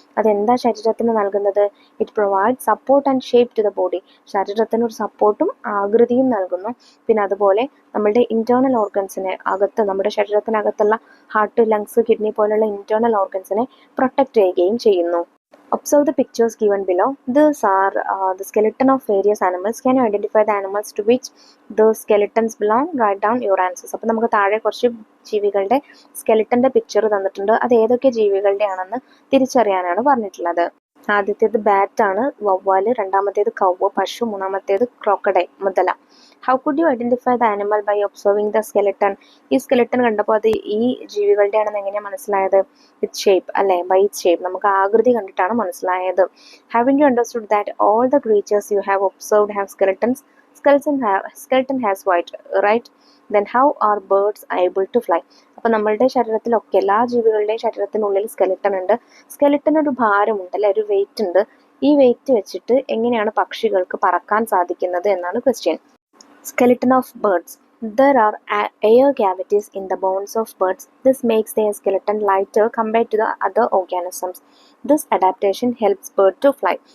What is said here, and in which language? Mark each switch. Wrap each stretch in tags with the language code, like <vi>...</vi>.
<ml>അതെന്താ ശരീരത്തിന് നൽകുന്നത്?</ml> <en>It provide support and shape to the body.</en> <ml>ശരീരത്തിന് ഒരു സപ്പോർട്ടും ആകൃതിയും നൽകുന്നു. പിന്നെ അതുപോലെ നമ്മളുടെ ഇന്റേണൽ ഓർഗൻസിനെ നമ്മുടെ ശരീരത്തിനകത്തുള്ള ഹാർട്ട്, ലങ്സ്, കിഡ്നി പോലുള്ള ഇന്റേണൽ ഓർഗൻസിനെ പ്രൊട്ടക്റ്റ് ചെയ്യുകയും ചെയ്യുന്നു.</ml> <en>Observe the pictures given below. These are the skeleton of various animals. Can you identify the animals to which the skeletons belong? Write down your answers.</en> <ml>അപ്പോൾ നമുക്ക് താഴെ കുറച്ച് ജീവികളുടെ സ്കെലിട്ടൻ്റെ picture തന്നിട്ടുണ്ട്. അത് ഏതൊക്കെ ജീവികളുടെ ആണെന്ന് തിരിച്ചറിയാനാണ് പറഞ്ഞിട്ടുള്ളത്. ആദ്യത്തേത് ബാറ്റാണ്, വവ്വാല്, രണ്ടാമത്തേത് കൗവ്, പശു, മൂന്നാമത്തേത് ക്രോക്കഡൈൽ, മുതല.</ml> <en>How could you identify the animal by observing the skeleton?</en> <ml>ഈ സ്കെലിട്ടൺ കണ്ടപ്പോൾ അത് ഈ ജീവികളുടെ ആണെന്ന് എങ്ങനെയാണ് മനസ്സിലായത്? വിത്ത് ഷേപ്പ് അല്ലേ,</ml> <en>by it shape,</en> <ml>നമുക്ക് ആകൃതി കണ്ടിട്ടാണ് മനസ്സിലായത്.</ml> <en>Having you understood that all the creatures you have observed have skeletons? Skeleton has white, right? Then how are birds able to fly?</en> <ml>അപ്പോൾ നമ്മളുടെ ശരീരത്തിലൊക്കെ എല്ലാ ജീവികളുടെയും ശരീരത്തിനുള്ളിൽ സ്കെലിട്ടൺ ഉണ്ട്. സ്കെലിട്ടൺ ഒരു ഭാരമുണ്ട് അല്ലെ, ഒരു വെയിറ്റ് ഉണ്ട്. ഈ വെയിറ്റ് വെച്ചിട്ട് എങ്ങനെയാണ് പക്ഷികൾക്ക് പറക്കാൻ സാധിക്കുന്നത് എന്നാണ് question.</ml> <en>Skeleton of birds. There are air cavities in the bones of birds. This makes their skeleton lighter compared to the other organisms. This adaptation helps bird to fly.</en>